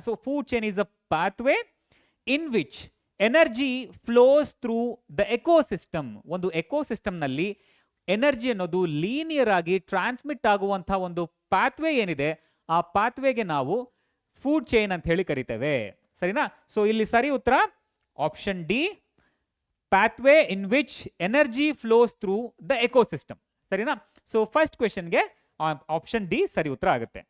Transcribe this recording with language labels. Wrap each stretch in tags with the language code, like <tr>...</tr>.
<en>So food chain is a pathway in which energy flows through the ecosystem.</en> <kn>ಒಂದು ಎಕೋಸಿಸ್ಟಮ್ನಲ್ಲಿ energy ಅನ್ನೋದು linear ಆಗಿ transmit ಆಗುವಂಥ ಒಂದು pathway ಏನಿದೆ, ಆ ಪಾತ್ವೇಗೆ ನಾವು ಫುಡ್ ಚೈನ್ ಅಂತ ಹೇಳಿ ಕರಿತೇವೆ. ಸರಿನಾ? ಸೊ ಇಲ್ಲಿ ಸರಿ ಉತ್ತರ option D,</kn> <en>pathway in which energy flows through the ecosystem.</en> <kn>ಸರಿನಾ? ಸೊ ಫಸ್ಟ್ ಕ್ವೆಶನ್ಗೆ ಆಪ್ಷನ್ ಡಿ ಸರಿ ಉತ್ತರ ಆಗುತ್ತೆ.</kn>